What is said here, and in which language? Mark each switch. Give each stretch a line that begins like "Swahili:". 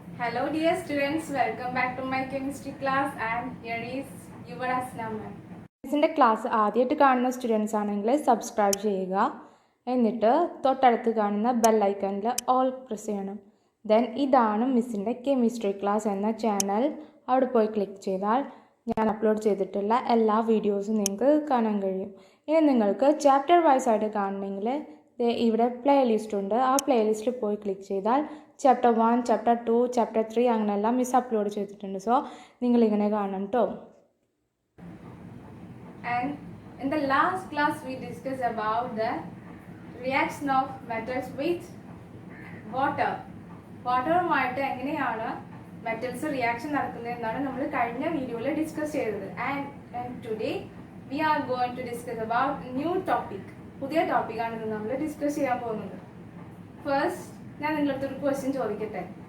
English: Hello dear students, welcome back to my chemistry class and here is your Aslam ma'am.
Malayalam: ഇതിൻ്റെ class ആദ്യമായിട്ട് കാണുന്ന students ആണെങ്കിൽ subscribe ചെയ്യുക. എന്നിട്ട് തൊട്ടടുത്ത് കാണുന്ന ബെല്ലൈക്കണിൽ ഓൾ പ്രസ് ചെയ്യണം. ദെൻ ഇതാണ് മിസ്സിൻ്റെ കെമിസ്ട്രി ക്ലാസ് എന്ന ചാനൽ. അവിടെ പോയി ക്ലിക്ക് ചെയ്താൽ ഞാൻ അപ്ലോഡ് ചെയ്തിട്ടുള്ള എല്ലാ വീഡിയോസും നിങ്ങൾക്ക് കാണാൻ കഴിയും. ഇനി നിങ്ങൾക്ക് ചാപ്റ്റർ വൈസ് ആയിട്ട് കാണണമെങ്കിൽ ഇവിടെ പ്ലേലിസ്റ്റ് ഉണ്ട്. ആ പ്ലേലിസ്റ്റിൽ പോയി ക്ലിക്ക് ചെയ്താൽ ചാപ്റ്റർ 1, ചാപ്റ്റർ 2, ചാപ്റ്റർ 3 അങ്ങനെയെല്ലാം മിസ് അപ്ലോഡ് ചെയ്തിട്ടുണ്ട്. സോ നിങ്ങളിങ്ങനെ കാണണം കേട്ടോ.
English: And in the last class we discussed about the reaction of metals with water.
Malayalam: വാട്ടറുമായിട്ട് എങ്ങനെയാണ് മെറ്റൽസ് റിയാക്ഷൻ നടക്കുന്നത് എന്നാണ് നമ്മൾ കഴിഞ്ഞ വീഡിയോയിൽ ഡിസ്കസ് ചെയ്തത്.
English: And today we are going to discuss about new topic.
Malayalam: പുതിയ ടോപ്പിക്കാണ് ഇന്ന് നമ്മൾ ഡിസ്കസ് ചെയ്യാൻ പോകുന്നത്. ഫസ്റ്റ് ഞാൻ നിങ്ങളുടെ ഒരു ക്വസ്റ്റ്യൻ ചോദിക്കട്ടെ.